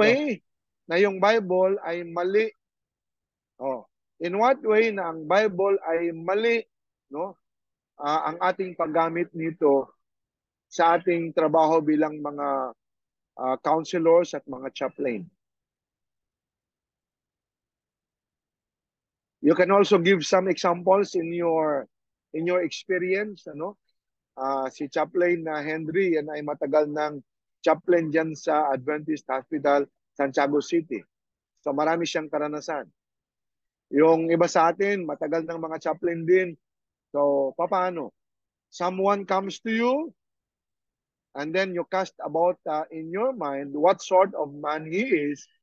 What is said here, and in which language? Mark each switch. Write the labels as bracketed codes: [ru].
[tl] way na yung Bible ay mali? [en] In what way [tl] na ang Bible ay mali, no? Ang ating paggamit nito sa ating trabaho bilang mga counselors at mga chaplain. [en] You can also give some examples in your experience, ano? [tl] Si Chaplain Henry yan ay matagal ng chaplain diyan sa Adventist Hospital Santiago City. So marami siyang karanasan. Yung iba sa atin, matagal ng mga chaplain din. So, paano? [en] Someone comes to you and then you cast about in your mind what sort of man he is.